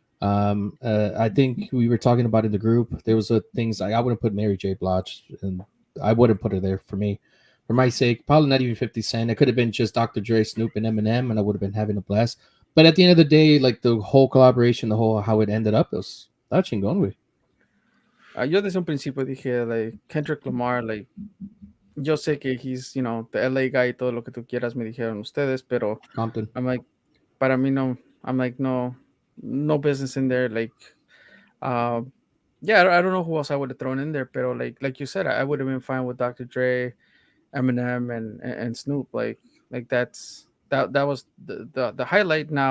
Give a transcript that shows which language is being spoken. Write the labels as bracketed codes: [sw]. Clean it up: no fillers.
[en] I think we were talking about in the group. There was things I wouldn't put Mary J. Blige, and I wouldn't put her there for me, for my sake. Probably not even 50 Cent. It could have been just Dr. Dre, Snoop, and Eminem, and I would have been having a blast. But at the end of the day, like the whole collaboration, the whole how it ended up, it was that chingón, güey. [es] Yo desde un principio dije like Kendrick Lamar, like yo sé que [en] he's the LA guy [es] y todo lo que tú quieras me dijeron ustedes, pero [en] Compton. I'm like [es] para mí no. [en] I'm like no business in there. Like uh, yeah, I don't know who else I would have thrown in there, pero like you said, I would have been fine with Dr. Dre, Eminem, and Snoop. Like that was the highlight.